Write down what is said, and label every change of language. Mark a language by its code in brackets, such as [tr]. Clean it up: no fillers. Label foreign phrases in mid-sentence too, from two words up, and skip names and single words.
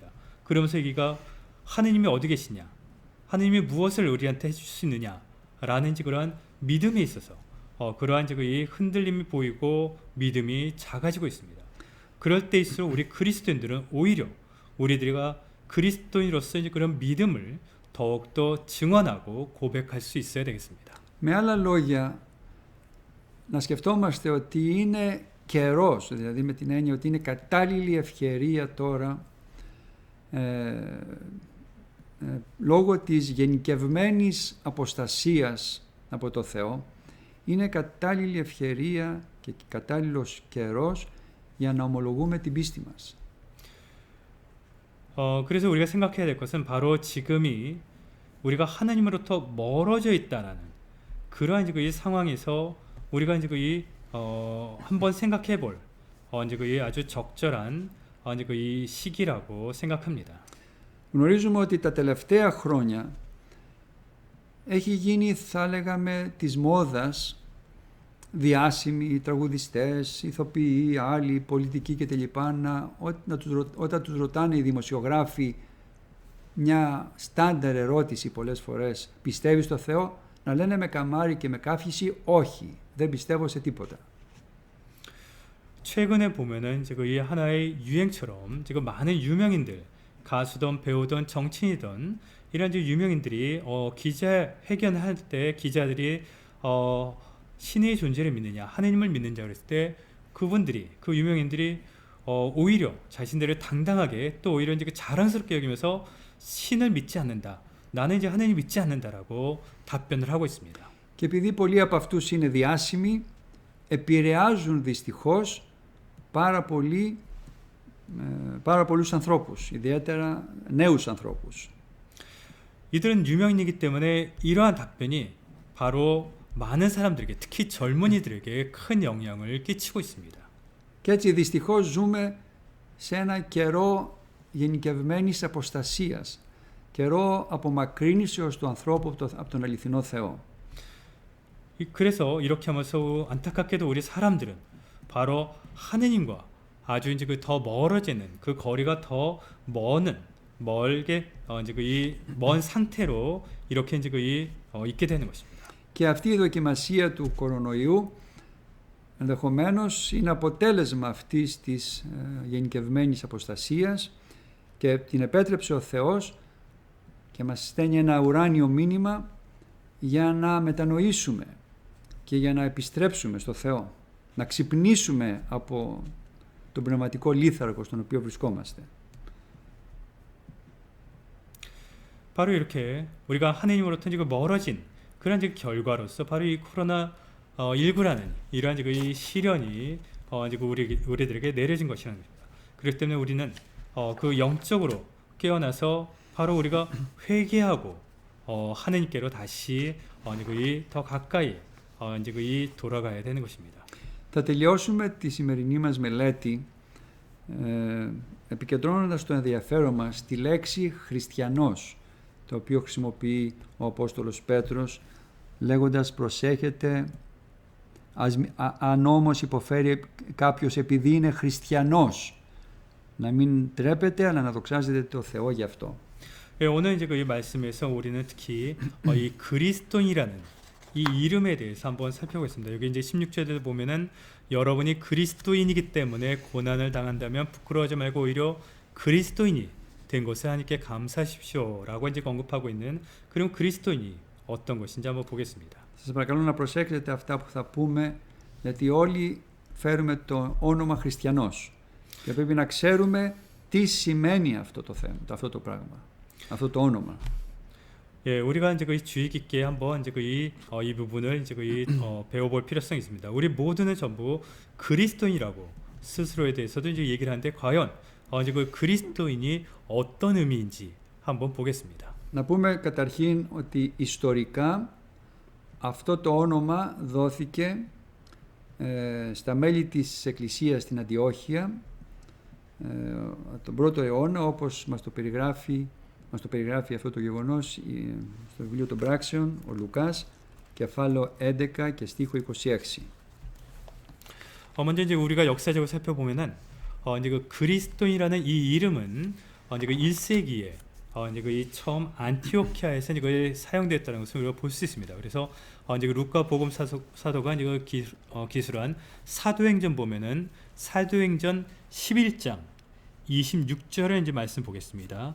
[ko] 그러면서 여기가 하느님이 어디 계시냐, 하느님이 무엇을 우리한테 해줄 수 있느냐라는 그러한 믿음에 있어서 그러한 이 흔들림이 보이고 믿음이 작아지고 있습니다. 그럴 때일수록 우리 그리스도인들은 오히려 우리들과 그리스도인으로서 그런 믿음을 더욱더 증언하고 고백할 수 있어야 되겠습니다. [el] Με άλλα λόγια, να σκεφτόμαστε ότι είναι καιρός, δηλαδή με την έννοια ότι είναι κατάλληλη ευκαιρία τώρα λόγω της γενικευμένης αποστασίας από το Θεό, είναι κατάλληλη ευκαιρία και κατάλληλος καιρός για να ομολογούμε την πίστη μας. [ko] 그래서 우리가 생각해야 될 것은 바로 지금이 우리가 하나님으로부터 멀어져 있다라는 그러한 이 상황에서 우리가 한번 생각해 볼 아주 적절한 이 시기라고 생각합니다. [el] Γνωρίζουμε ότι τα τελευταία χρόνια έχει γίνει, θα λέγαμε, της μόδας διάσημοι τραγουδιστές, ηθοποιοί, άλλοι, πολιτικοί κτλ. Όταν τους ρωτάνε οι δημοσιογράφοι μια στάνταρ ερώτηση πολλές φορές, πιστεύεις στο Θεό, να λένε με καμάρι και με κάφηση, όχι, δεν πιστεύω σε τίποτα. [ko] 최근에 보면은 이 하나의 유행처럼 많은 유명인들, 가수든 배우든 정치인이든 이런 유명인들이 기자회견할 때 기자들이 신의 존재를 믿느냐, 하느님을 믿느냐 그랬을 때 그분들이, 그 유명인들이 오히려 자신들을 당당하게 또 오히려 자랑스럽게 여기면서 신을 믿지 않는다, 나는 하느님 믿지 않는다라고 답변을 하고 있습니다. [el] Και επειδή πολλοί από αυτούς είναι διάσημοι, επηρεάζουν δυστυχώς πάρα πολύ πάρα πολλούς ανθρώπους, ιδιαίτερα νέους ανθρώπους. [ko] 이들은 유명인이기 때문에 이러한 답변이 바로 많은 사람들에게, 특히 젊은이들에게 큰 영향을 끼치고 있습니다. [el] Και έτσι δυστυχώς ζούμε σε ένα καιρό γενικευμένης αποστασίας, καιρό απομακρύνσεως του ανθρώπου από τον αληθινό Θεό. [ko] 그래서 이렇게 하면서 안타깝게도 우리 사람들은 바로 하느님과 아주 이제 그 더 멀어지는 그 거리가 더 멀게 이제 그 이 먼 상태로 이렇게 이제 그 있게 되는 것입니다. [el] Και αυτή η δοκιμασία του κορονοϊού ενδεχομένως είναι αποτέλεσμα αυτής της γενικευμένης αποστασίας και την επέτρεψε ο Θεός και μας στέλνει ένα ουράνιο μήνυμα για να μετανοήσουμε και για να επιστρέψουμε στο Θεό, να ξυπνήσουμε από τον πνευματικό λίθαργο στον οποίο βρισκόμαστε. [ko] 바로 이렇게 우리가 하느님으로부터 지금 멀어진 그런 지금 결과로서 바로 이 코로나 19라는 이러한 지금 이 시련이 지금 우리들에게 내려진 것이라는 것입니다. 그렇기 때문에 우리는 그 영적으로 깨어나서 바로 우리가 회개하고 하느님께로 다시 더 가까이 이제 돌아가야 되는 것입니다. [el] Θα τελειώσουμε τη σημερινή μας μελέτη επικεντρώνοντας το ενδιαφέρον μας στη λέξη χριστιανός, το οποίο χρησιμοποιεί ο Απόστολος Πέτρος λέγοντας προσέχετε αν όμως υποφέρει κάποιος επειδή είναι χριστιανός, να μην τρέπετε αλλά να δοξάζετε το Θεό γι' αυτό. [ko] 오늘 이제 이 말씀에서 우리는 특히 이 그리스도인이라는 이 이름에 대해서 한번 살펴보겠습니다. 여기 이제 16절에 보면은 여러분이 그리스도인이기 때문에 고난을 당한다면 부끄러워하지 말고 오히려 그리스도인이 된 것을 하나님께 감사하십시오라고 이제 언급하고 있는 그럼 그리스도인이 어떤 것인지 한번 보겠습니다. [el] Σας παρακαλώ να προσέξετε αυτά που θα πούμε, γιατί όλοι φέρουμε το όνομα χριστιανός και πρέπει να ξέρουμε τι σημαίνει αυτό το θέμα, αυτό το πράγμα, αυτό το όνομα. [ko] 예, 우리가 이제 그 주의 깊게 한번 이제 이 부분을 이제 배워볼 필요성이 있습니다. 우리 모두는 전부 그리스도인이라고 스스로에 대해서도 이제 얘기를 하는데 과연 이제 그 그리스도인이 어떤 의미인지 한번 보겠습니다. [el] Να πούμε καταρχήν ότι ιστορικά αυτό το όνομα δόθηκε στα μέλη της Εκκλησίας στην Αντιόχεια τον πρώτο αιώνα, όπως μας το περιγράφει αυτό το γεγονός στο βιβλίο των Πράξεων ο Λουκάς, κεφάλαιο 11 και στίχο 26. [ko] 먼저 이제 우리가 역사적으로 살펴보면은 이제 그 그리스도인이라는 이 이름은 이제 그 1세기에 이제 그 처음 안티오키아에서 이제 그 사용되었다는 것을 우리가 볼 수 있습니다. 그래서 이제 그 루카 복음 사도가 이제 그 기술한 사도행전 보면은 사도행전 11장 26절에 이제 말씀 보겠습니다.